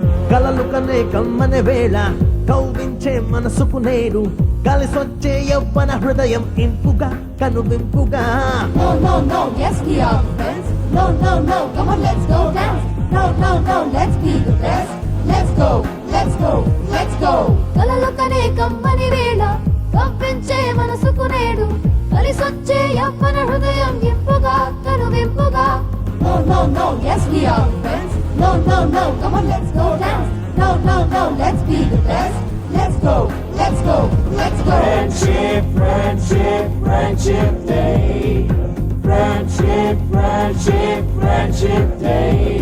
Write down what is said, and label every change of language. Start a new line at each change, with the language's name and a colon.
Telugu: కలలు కనే కమ్మనే వేళ కౌవించే మనసుకు నేడు కలిసొచ్చే యవ్వన హృదయం ఇంపుగా కనువింపుగా.
English: No, no, no, yes we are friends. No, no, no, come on let's go dance. No, no, no, let's be the best. Let's go, let's go, let's go.
Telugu: కలలు కనే కమ్మని వేళ కవ్వించే మనసుకు నేడు కలిసొచ్చే యవ్వన హృదయం ఇంపుగా కనువింపుగా.
English: No, no, no, yes we are friends. No, no, no, come on let's go dance. No, no, no, let's be the best. Let's go, let's go, let's go. Friendship, friendship, friendship day. Friendship, friendship, friendship day.